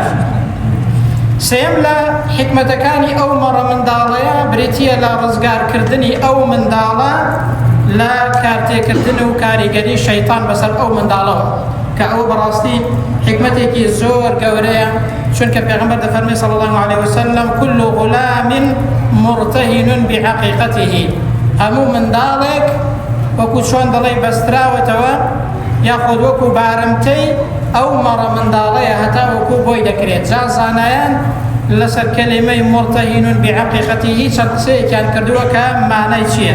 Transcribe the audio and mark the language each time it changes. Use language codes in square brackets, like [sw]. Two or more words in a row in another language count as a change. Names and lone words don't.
[ckb] سێم لە حکمەتەکانی ئەو مەڕە منداڵەیە بریتیە لە ڕزگارکردنی ئەو منداڵە لە کارتێکردن و کاریگەری شەیطان بەسەر ئەو منداڵەوە، کە ئەو بەڕاستی حکمەتێکی زۆر گەورەیە، چونکە پێغەمبەر دەفەرمێ [ar] صلی الله عليه وسلم كل غلام مرتهن بعقيقته، [ckb] هەموو منداڵێک وەکو چۆن دەڵێ بەستراوەتەوە یاخود وەکو بارمتەی ئەو مەڕە منداڵەیە هەتا وەکو بۆی دەکرێت. جا زانایان لەسەر کەلیمەی [ar] مرتهن بعقيقته [ckb] چەند قسەیەکیان کردووە کە مانای چییە.